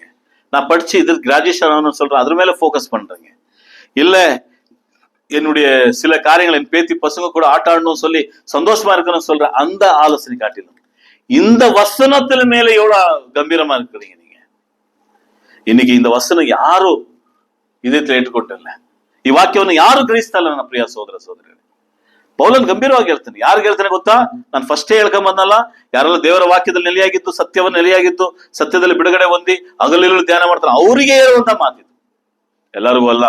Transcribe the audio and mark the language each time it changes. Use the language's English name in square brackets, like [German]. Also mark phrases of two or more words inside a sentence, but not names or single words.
[Tamil] நான் படிச்சு இது கிராஜுவேஷன் ஆகணும்னு சொல்றேன், அது மேல போக்கஸ் பண்றேங்க. இல்ல என்னுடைய சில காரியங்கள் என் பேத்தி பசங்க கூட ஆட்டாடணும் சொல்லி சந்தோஷமா இருக்கணும்னு சொல்றேன், அந்த ஆலோசனை காட்டிலும் இந்த வசனத்துல மேல எவ்வளவு கம்பீரமா இருக்கிறீங்க நீங்க. இன்னைக்கு இந்த வசனம் யாரும் [Kannada] ಇದಕ್ಕೆ ಇಟ್ಕೊಟ್ಟಿಲ್ಲ, ಈ ವಾಕ್ಯವನ್ನು ಯಾರು ಗ್ರಹಿಸ್ತಾ ಇಲ್ಲ ನನ್ನ ಪ್ರಿಯ ಸೋದರ ಸೋದರಿ. ಪೌಲನ್ ಗಂಭೀರವಾಗಿ ಹೇಳ್ತಾನೆ. ಯಾರಿಗೆ ಹೇಳ್ತಾನೆ ಗೊತ್ತಾ? ನಾನು ಫಸ್ಟೇ ಹೇಳ್ಕೊಂಡ್ ಬಂದಲ್ಲ, ಯಾರೆಲ್ಲ ದೇವರ ವಾಕ್ಯದಲ್ಲಿ ನೆಲೆಯಾಗಿದ್ದು, ಸತ್ಯವನ್ನು ನೆಲೆಯಾಗಿದ್ದು, ಸತ್ಯದಲ್ಲಿ ಬಿಡುಗಡೆ ಹೊಂದಿ ಹಗಲಿರುಳು ಧ್ಯಾನ ಮಾಡ್ತಾನೆ, ಅವರಿಗೆ ಹೇಳುವಂತ ಮಾತಿದು, ಎಲ್ಲರಿಗೂ ಅಲ್ಲ.